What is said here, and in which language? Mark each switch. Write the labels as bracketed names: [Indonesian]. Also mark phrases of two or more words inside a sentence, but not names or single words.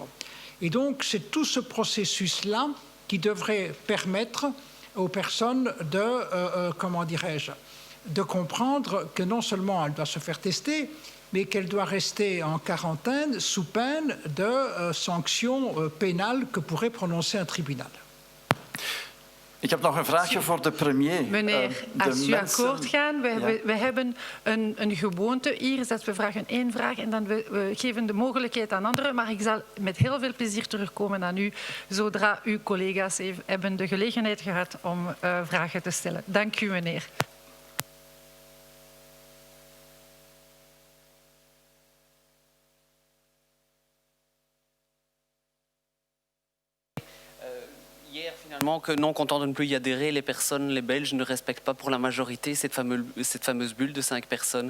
[French] Et donc, c'est tout ce processus-là qui devrait permettre aux personnes de, comment dirais-je, de comprendre que non seulement elle doit se faire tester, mais qu'elle doit rester en quarantaine sous peine de sanctions pénales que pourrait prononcer un tribunal. [Dutch] Ik heb nog een vraagje voor de premier. Meneer, als u akkoord gaat, we hebben een gewoonte hier, is dat we vragen één vraag en dan we geven de mogelijkheid aan anderen. Maar ik zal met heel veel plezier terugkomen aan u, zodra uw collega's hebben de gelegenheid gehad om vragen te stellen. Dank u, meneer. [French] Finalement, que non content de ne plus y adhérer, les personnes, les Belges, ne respectent pas pour la majorité cette fameuse bulle de 5 personnes.